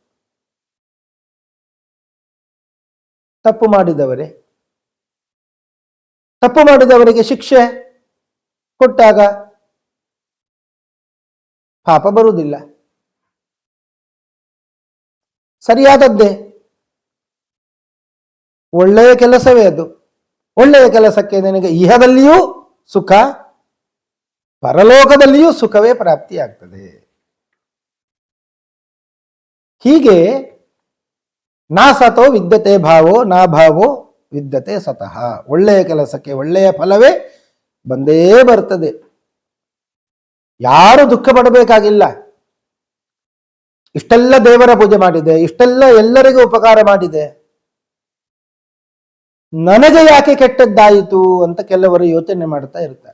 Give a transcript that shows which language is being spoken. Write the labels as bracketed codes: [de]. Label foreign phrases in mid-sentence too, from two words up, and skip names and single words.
[kn] ತಪ್ಪು ಮಾಡಿದವರಿಗೆ ಶಿಕ್ಷೆ ಕೊಟ್ಟಾಗ ಪಾಪ ಬರುವುದಿಲ್ಲ, ಸರಿಯಾದದ್ದೇ, ಒಳ್ಳೆಯ ಕೆಲಸವೇ ಅದು. ಒಳ್ಳೆಯ ಕೆಲಸಕ್ಕೆ ನಿನಗೆ ಇಹದಲ್ಲಿಯೂ ಸುಖ, ಪರಲೋಕದಲ್ಲಿಯೂ ಸುಖವೇ ಪ್ರಾಪ್ತಿಯಾಗ್ತದೆ. [sa] ಹೀಗೆ ನಾ ಸತೋ ವಿದ್ಯತೆ ಭಾವೋ ನಾ ಭಾವೋ ವಿದ್ಯತೆ ಸತಃ. [kn] ಒಳ್ಳೆಯ ಕೆಲಸಕ್ಕೆ ಒಳ್ಳೆಯ ಫಲವೇ ಬಂದೇ ಬರ್ತದೆ. ಯಾರು ದುಃಖ ಪಡಬೇಕಾಗಿಲ್ಲ. ಇಷ್ಟೆಲ್ಲ ದೇವರ ಪೂಜೆ ಮಾಡಿದೆ, ಇಷ್ಟೆಲ್ಲ ಎಲ್ಲರಿಗೂ ಉಪಕಾರ ಮಾಡಿದೆ, ನನಗೆ ಯಾಕೆ ಕೆಟ್ಟದ್ದಾಯಿತು ಅಂತ ಕೆಲವರು ಯೋಚನೆ ಮಾಡ್ತಾ ಇರ್ತಾರೆ.